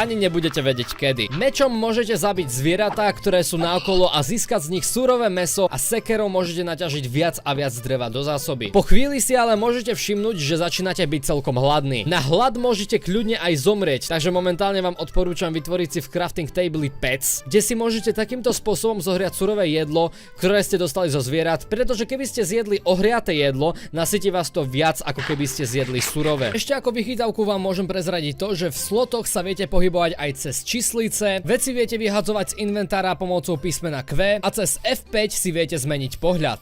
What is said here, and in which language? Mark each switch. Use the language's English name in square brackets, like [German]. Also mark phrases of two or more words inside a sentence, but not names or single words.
[Slovak] Ani nebudete vedieť kedy. Mečom môžete zabiť zvieratá, ktoré sú na naokolo a získať z nich surové mäso a sekerou môžete naťažiť viac a viac dreva do zásoby. Po chvíli si ale môžete všimnúť, že začínate byť celkom hladní. Na hlad môžete kľudne aj zomrieť, takže momentálne vám odporúčam vytvoriť si v [English] crafting table [Slovak] pets, kde si môžete takýmto spôsobom zohriať surové jedlo, ktoré ste dostali zo zvierat, pretože keby ste zjedli ohriaté jedlo, nasytí vás to viac ako keby ste zjedli surové. Ešte ako vychytávku vám môžem prezradiť to, že v slotoch sa viete pohybovať aj cez číslice, veci viete vyhadzovať z inventára pomocou písmena Q a cez F5 si viete zmeniť pohľad.